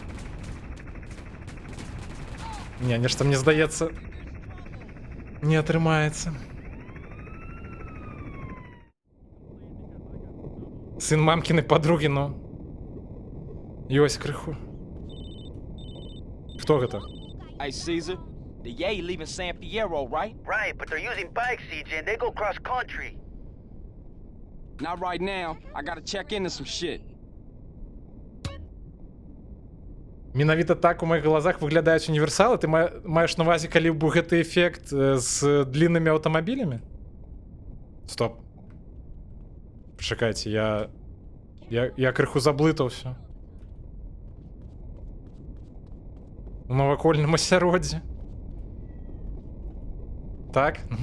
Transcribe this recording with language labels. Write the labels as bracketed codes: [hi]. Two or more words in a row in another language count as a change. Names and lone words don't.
[be] Не, нешта мне здаецца, не атрымаецца. [ru] Сын мамкіны подруги, ну. [be] Ёсць крыху. Хто гэта? [en] Hey, Caesar, the Yay leaving San Fierro, right? Right, but they're using bikes, CJ, and they go cross country. Not right now. I gotta check into some shit. [be] Менавіта так [ru] у моих глазах [be] выглядаюць універсалы. Ты маеш на увазе, калі б гэты эфект з длиннымі аўтамабілямі? Стоп. Чакайце, я крыху заблытаўся. У навакольным асяроддзі. Так?